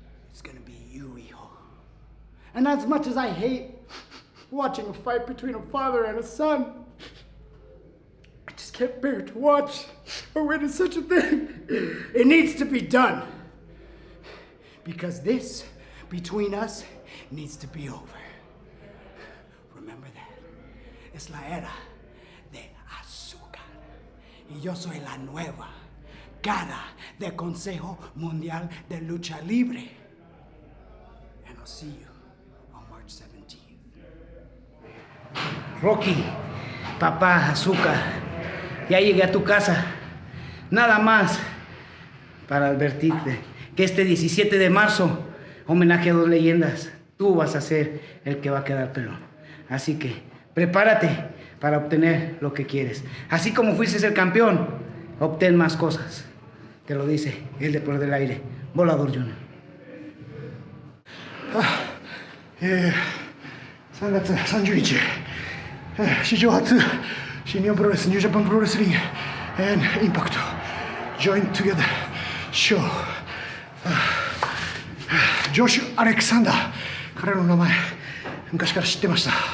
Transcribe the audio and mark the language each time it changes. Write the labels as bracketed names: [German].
[English] It's gonna be you, [Spanish] hijo. [English] And as much as I hate watching a fight between a father and a son, I just can't bear to watch or witness such a thing. It needs to be done. Because this, between us, needs to be over. Remember that. [Spanish] Es la era de azúcar. Y yo soy la nueva cara del Consejo Mundial de Lucha Libre. [English] And I'll see you on March 17th. [Spanish] Rocky, papá, Azúcar, ya llegué a tu casa. Nada más para advertirte que este 17 de marzo, homenaje a 2 leyendas, tú vas a ser el que va a quedar pelón. Así que prepárate para obtener lo que quieres. Así como fuiste el campeón, obtén más cosas. Te lo dice el Deporte del Aire, Volador Junior. [Japanese] 3月30日、史上初新日本プロレスニュージャパンプロレスリング and インパクト Join Together Show、ジョシュ・アレクサンダー、彼の名前昔から知ってました。